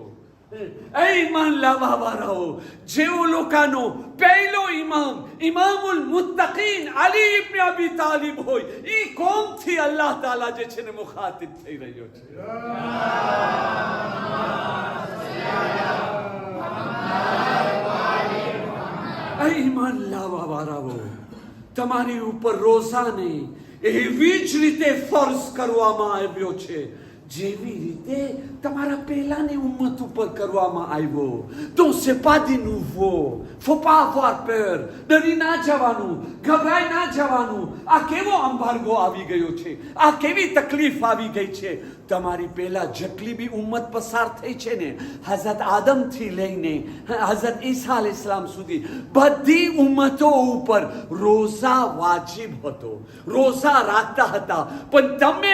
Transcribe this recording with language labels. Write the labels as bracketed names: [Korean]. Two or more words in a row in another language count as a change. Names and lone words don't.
[Gujarati] એ ઈમાન લાવવા વાળાઓ જેઓ લોકોનો પહેલો ઇમામ [Arabic] إمام المتقين [Gujarati] અલી ઇબ્ન અબી તાલિબ હોય એ કોમથી [Arabic] الله تعالى [Gujarati] જે છે ને મુખાતિબ થઈ રહ્યો છે એ ઈમાન લાવવા વાળાઓ તમારી ઉપર રોઝાને એવી જ રીતે ફર્ઝ કરવામાં આવ્યો છે જેવી રીતે તમારા પહેલાની ઉમ્મત ઉપર કરવામાં આવ્યો તો [French] c'est pas de nouveau faut pas avoir peur [Gujarati] ડરી ના જવાનું ગભરાઈ ના જવાનું આ કેવો એમ્બાર્ગો આવી ગયો છે આ કેવી તકલીફ આવી ગઈ છે તમારી પહેલા જેટલી બી ઉમ્મત પસાર થઈ છે ને હઝરત આદમથી લઈને હઝરત ઈસા અલૈહિસ્સલામ સુધી બધી ઉમ્મતો ઉપર રોઝા વાજિબ હતો રોઝા રાખતા હતા પણ તમે